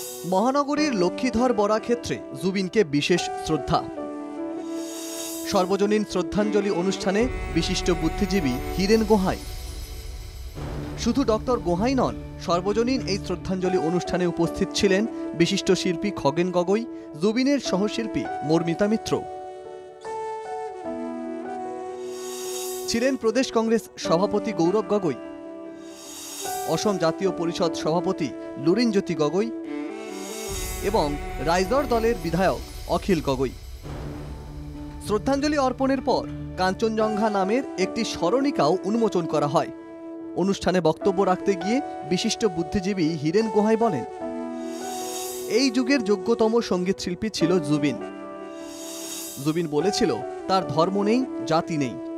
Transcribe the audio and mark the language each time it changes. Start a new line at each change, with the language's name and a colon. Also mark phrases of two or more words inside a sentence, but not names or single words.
Bangla: মহানগরীর লক্ষ্মীধর বরা ক্ষেত্রে জুবিনকে বিশেষ শ্রদ্ধা। সর্বজনীন শ্রদ্ধাঞ্জলি অনুষ্ঠানে বিশিষ্ট বুদ্ধিজীবী হীরেন গোহাই। শুধু ডক্টর গোহাই নন, সর্বজনীন এই শ্রদ্ধাঞ্জলি অনুষ্ঠানে উপস্থিত ছিলেন বিশিষ্ট শিল্পী খগেন গগৈ, জুবিনের সহশিল্পী মর্মিতা মিত্র, ছিলেন প্রদেশ কংগ্রেস সভাপতি গৌরব গগৈ, অসম জাতীয় পরিষদ সভাপতি লুরিনজ্যোতি গগৈ এবং রাইজর দলের বিধায়ক অখিল গগৈ। শ্রদ্ধাঞ্জলি অর্পণের পর কাঞ্চনজঙ্ঘা নামের একটি স্মরণিকাও উন্মোচন করা হয়। অনুষ্ঠানে বক্তব্য রাখতে গিয়ে বিশিষ্ট বুদ্ধিজীবী হীরেন গোহাই বলেন, এই যুগের যোগ্যতম সঙ্গীত শিল্পী ছিল জুবিন। জুবিন বলেছিল, তার ধর্ম নেই, জাতি নেই।